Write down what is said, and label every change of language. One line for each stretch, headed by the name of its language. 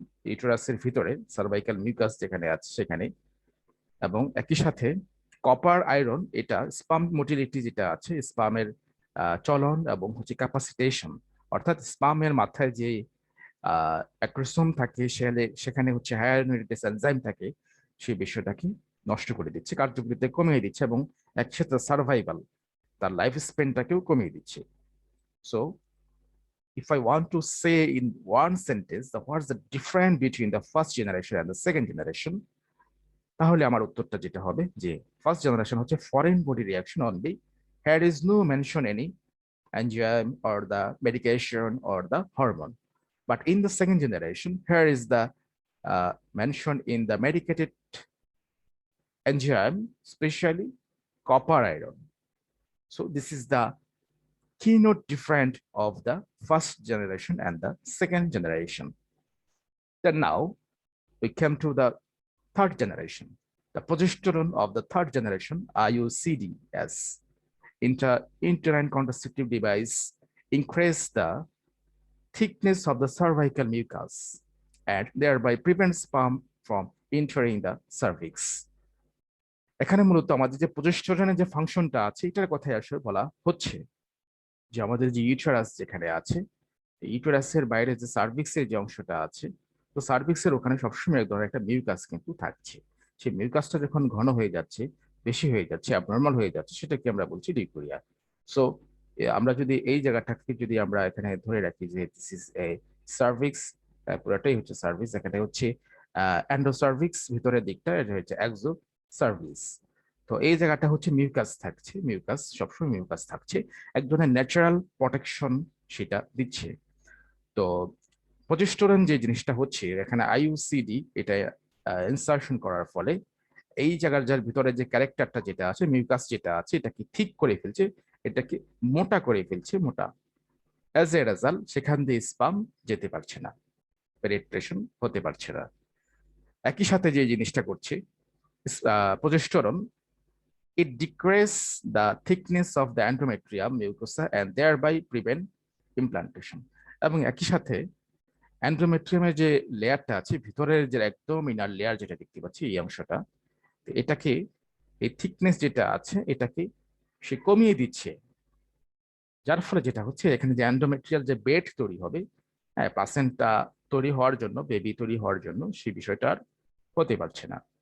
Bangla: ইউটেরাসের ভিতরে, cervical mucus যেখানে আছে সেখানে, এবং একই সাথে কপার আয়রন এটা স্পাম মোটিলিটি যেটা আছে, স্পামের চলন এবং হচ্ছে ক্যাপাসিটেশন, অর্থাৎ স্পামের মাথায় যে অ্যাক্রোসোম থাকে, সেখানে হচ্ছে হায়ালুরোনিডেস এনজাইম থাকে, সেই বিষয়টাকে নষ্ট করে দিচ্ছে, কার্যকরিতা কমিয়ে দিচ্ছে, এবং একসাথে সার্ভাইভাল, তার লাইফ স্পেনটাকেও কমিয়ে দিচ্ছে।
English: so if I want to say in one sentence what's the difference between the first generation and the second generation,
Bangla: তাহলে আমার উত্তরটা যেটা হবে যে ফার্স্ট জেনারেশন হচ্ছে foreign body reaction only,
English: here is no mention any enzyme or the medication or the hormone. But in the second generation, here is the mentioned in the medicated enzyme, especially copper iron. So this is the keynote different of the first generation and the second generation. Then now we come to the third generation. The progesterone of the third generation, IUCDs, uterine contraceptive device, increase the thickness of the cervical mucus and thereby prevent sperm from entering the cervix.
Bangla: এখানে মূলত আমাদের যে প্রজেস্টেরনের যে ফাংশনটা আছে, এটার কথাই আসলে বলা হচ্ছে, যে আমাদের যে ইউটেরাস যেখানে আছে, ইউটেরাসের বাইরে যে সার্ভিক্সের যে অংশটা আছে, তো সার্ভিক্সের ওখানে সবসময় এক ধরনের একটা মিউকাস কিন্তু থাকছে। সেই মিউকাসটা যখন ঘন হয়ে যাচ্ছে, বেশি হয়ে যাচ্ছে, অ্যাবনর্মাল হয়ে যাচ্ছে, সেটাকে আমরা বলছি লিউকোরিয়া। সো আমরা যদি এই জায়গাটাকে যদি আমরা এখানে ধরে রাখি যে
English: this is a cervix,
Bangla: পুরোটাই হচ্ছে সার্ভিস, এখানে হচ্ছে অ্যান্ডোসার্ভিক্স ভিতরের দিকটা, এটা হচ্ছে এক্সো সার্ভিস। তো এই জায়গাটা হচ্ছে মিউকাস থাকছে, মিউকাস সবসময় মিউকাস থাকছে, এক ধরনের ন্যাচারাল প্রোটেকশন সেটা দিচ্ছে। তো প্রজেস্টেরন যে জিনিসটা হচ্ছে এখানে আইইউসিডি এটা ইনসার্শন করার ফলে এই জায়গার যার ভিতরে যে ক্যারেক্টারটা যেটা আছে, মিউকাস যেটা আছে, এটাকে ঠিক করে ফেলছে, এটাকে মোটা করে ফেলছে, মোটা। অ্যাজ এ রেজাল্ট সেখান দিয়ে স্পাম যেতে পারছে না, পেনিট্রেশন হতে পারছে না। একই সাথে যে জিনিসটা করছে progesterone,
English: it decrease the thickness of the endometrium mucosa and thereby prevent implantation।
Bangla: এবং একই সাথে এন্ডোমেট্রিয়ামের যে লেয়ারটা আছে ভিতরের যে একদম ইনার লেয়ার যেটা দেখতে পাচ্ছি এই অংশটা, এটাকে, এই থিকনেস যেটা আছে এটাকে সে কমিয়ে দিচ্ছে, যার ফলে যেটা হচ্ছে এখানে যে এন্ডোমেট্রিয়াল যে বেড তৈরি হবে, হ্যাঁ, প্লাসেন্টা তৈরি হওয়ার জন্য, বেবি তৈরি হওয়ার জন্য, সেই বিষয়টা আর হতে পারছে না।